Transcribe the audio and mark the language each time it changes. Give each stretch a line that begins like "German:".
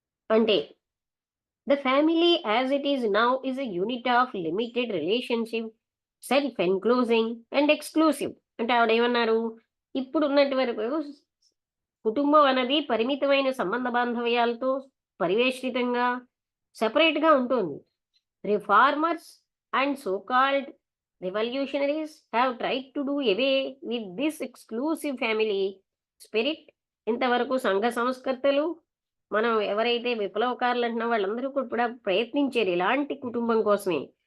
English: అంటే the family as it is now is a unit of limited relationship, self enclosing and exclusive.
Telugu: అంటే ఆవిడేమన్నారు? ఇప్పుడున్నటి వరకు కుటుంబం అనేది పరిమితమైన సంబంధ బాంధవ్యాలతో పరివేష్టితంగా, సెపరేట్‌గా ఉంటుంది.
English: Reformers and so called revolutionaries have tried to do away with this exclusive family spirit.
Telugu: ఇంతవరకు సంఘ సంస్కర్తలు, మనం ఎవరైతే విప్లవకారులు అంటున్నా వాళ్ళందరూ కూడా ప్రయత్నించారు ఇలాంటి కుటుంబం కోసమే.